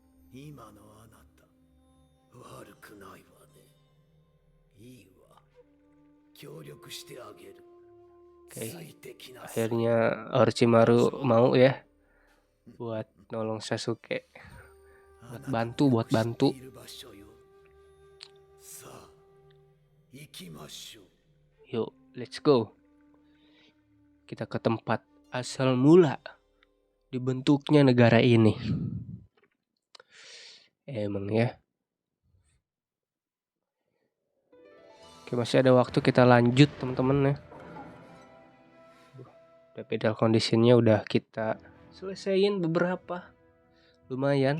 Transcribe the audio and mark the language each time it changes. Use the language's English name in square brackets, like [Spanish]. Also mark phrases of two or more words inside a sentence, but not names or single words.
[Japanese] 今のあなた悪くないわね。いいわ、協力してあげる。 [Indonesian] Oke, [Japanese] ついてきなさい。 [Indonesian] akhirnya Orochimaru mau ya buat nolong Sasuke, buat [Japanese] あなた [Indonesian] bantu, [Japanese] の [Indonesian] buat [Japanese] 知って [Indonesian] bantu. [Japanese] いる場所よ。さあ、行きましょう。 [Indonesian] Yuk, [English] let's go. [Indonesian] Kita ke tempat asal mula dibentuknya negara ini. Emang ya. Oke, masih ada waktu, kita lanjut teman-teman ya. Udah pedal conditionnya udah kita selesaiin beberapa, lumayan.